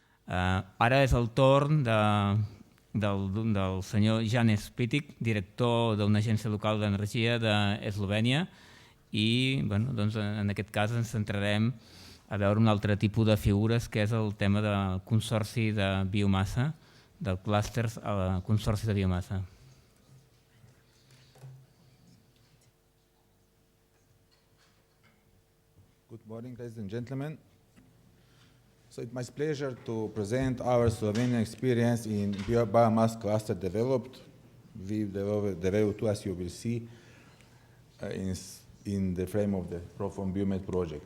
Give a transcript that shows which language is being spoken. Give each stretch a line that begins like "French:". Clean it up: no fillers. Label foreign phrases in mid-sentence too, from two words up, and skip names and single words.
Catalan: Ara és el torn del senyor Janez Petek, director d'una agència local d'energia d'Eslovènia, i en aquest cas ens centrarem a veure un altre tipus de figures, que és el tema del consorci de biomassa, del clúster al consorci de biomassa.
English: Good morning, ladies and gentlemen. So it's my pleasure to present our Slovenian experience in biomass cluster developed. We developed two, as you will see, in the frame of the Profond Biomed project.